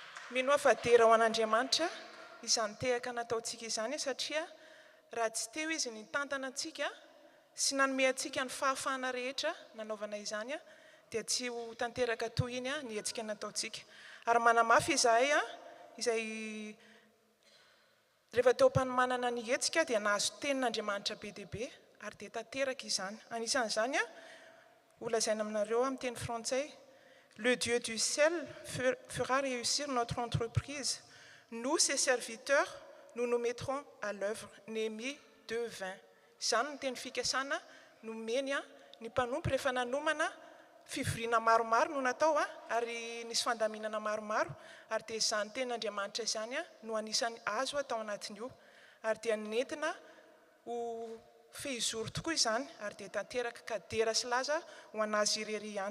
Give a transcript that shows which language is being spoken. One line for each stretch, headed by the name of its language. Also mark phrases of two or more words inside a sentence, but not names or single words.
Malagasy: mino fa dera ho an'Andriamanitra izany tehaka nataontsika izany satria raha tsy teo izy ny tantana antsika sy nanome antsika ny fahafahana rehetra nanaovana izany dia tsy ho tanteraka toy iny ny hetsika nataontsika ary manamafy izahay izay rehefa teo mpanomanana ny hetsika dia nahazo tenin'Andriamanitra be dia be ary dia tanteraka izany anisan'izany holazaina aminareo amin'ny teny frantsay.
French: Le Dieu du ciel fera réussir notre entreprise. Nous, ses serviteurs, nous nous mettrons à l'œuvre. Néhémie 2:20.
Malagasy: Izany ny teny fikasana nomeny ny mpanompo rehefa nanomana fivoriana maromaro no natao ary nisy fandaminana maromaro ary dia izany tenin'Andriamanitra izany no anisany azo atao anatin'io ary dia nentina ho fehizoro tokoa izany ary dia tanteraka ka dera sy laza ho anazy irery ihany.